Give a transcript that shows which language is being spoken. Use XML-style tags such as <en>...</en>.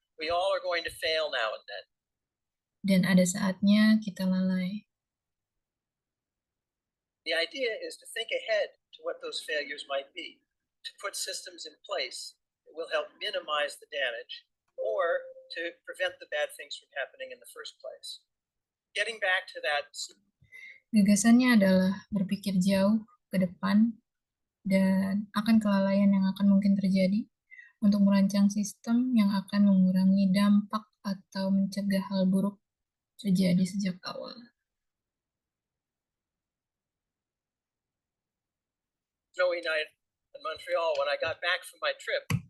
<en>We all are going to fail now and then.</en> <id>Dan ada saatnya kita lalai.</id> <en>The idea is to think ahead to what those failures might be, to put systems in place that will help minimize the damage or to prevent the bad things from happening in the first place. Getting back to that.</en> <id>Gagasannya adalah berpikir jauh ke depan dan akan kelalaian yang akan mungkin terjadi untuk merancang sistem yang akan mengurangi dampak atau mencegah hal buruk terjadi sejak awal.</id> <en>Snowy night in Montreal, when I got back from my trip,</en>